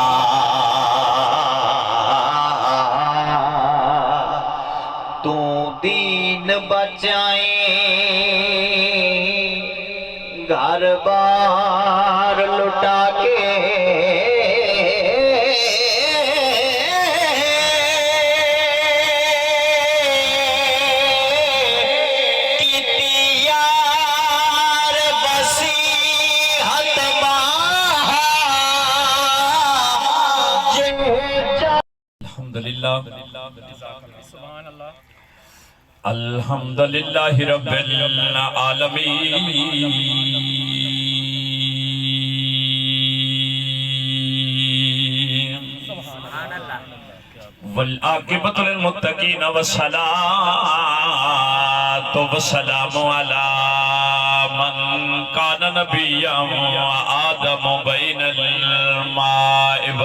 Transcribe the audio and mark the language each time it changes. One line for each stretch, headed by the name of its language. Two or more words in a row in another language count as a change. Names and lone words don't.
Punjabi: تو دین بچائے گھر بار لٹا کے یار بسی
Arabic: الحمد لله الحمد لله رب العالمين والعاقبة للمتقين والصلاة والسلام على من كان نبيا وآدم بين الماء